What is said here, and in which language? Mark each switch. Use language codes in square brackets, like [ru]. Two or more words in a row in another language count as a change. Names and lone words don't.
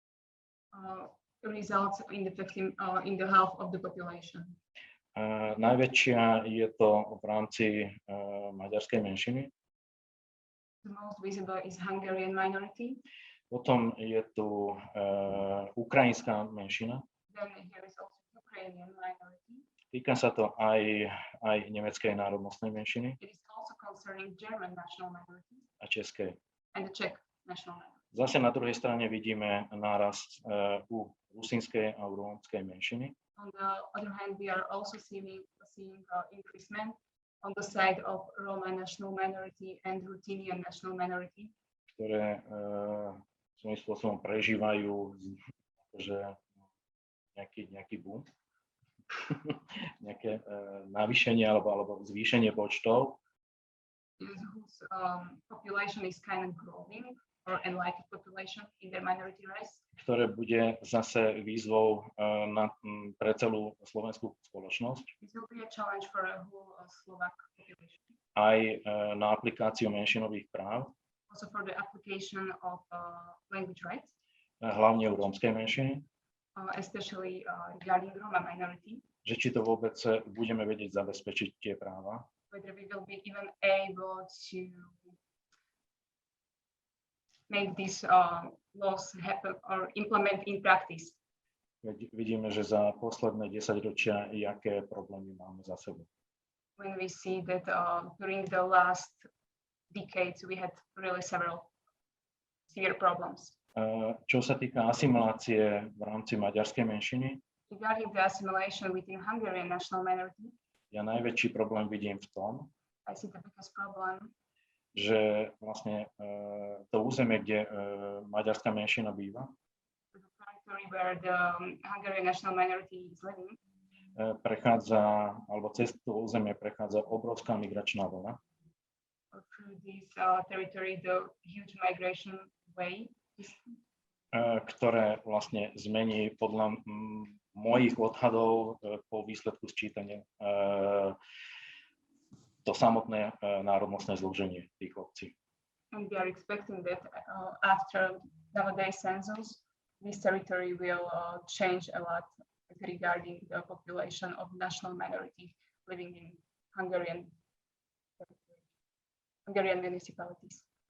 [sk] Najväčšia je to v rámci maďarskej menšiny. [en] The most visible is Hungarian minority. [sk] Potom je tu ukrajinská menšina. [en] Then here is also Ukrainian minority. [sk] Týka sa to aj nemeckej národnostnej menšiny. [en] It is also concerning German national minority. [sk] A českej. [en] And the Czech national minority. [sk] Zase na druhej strane vidíme nárast u rusínskej a rómskej menšiny. [en] On the other hand, we are also seeing increasement on the side of Roma national minority and Ruthenian national minority, [sk] ktoré svojím spôsobom prežívajú nejaký boom, nejaké navýšenie alebo zvýšenie počtov. [en] Whose population is kind of growing, or enlightened population in their minority race. [sk] Ktoré bude zase výzvou pre celú slovenskú spoločnosť. [en] It will be a challenge for a whole Slovak population. [sk] Aj na aplikáciu menšinových práv. [en] Also for the application of language rights. [sk] Hlavne u rómskej menšiny. [en] Especially regarding Roma minority. [sk] Že či to vôbec budeme vedieť zabezpečiť tie práva. [en] Whether we will be even able to make these laws happen or implement in practice. [sk] Vidíme, že za posledné 10 ročia aké problémy máme za sebou. [en] When we see that during the last decades we had really several severe problems. [sk] Čo sa týka asimilácie v rámci maďarskej menšiny, [en] regarding the assimilation within Hungarian national minority, [sk] ja najväčší problém vidím v tom, [en] I see the biggest problem, [sk] že vlastne to územie, kde maďarská menšina býva, [en] the territory where the Hungarian national minority is living, [sk] prechádza, alebo cez to územie prechádza obrovská migračná vlna. [en] Through this territory, the huge migration wave, [sk] ktoré vlastne zmení podľa mojich odhadov po výsledku sčítania to samotné národnostné zloženie tých obcí. [en] And we are expecting that after nowadays census, this territory will change a lot regarding the population of national minorities living in Hungarian municipalities.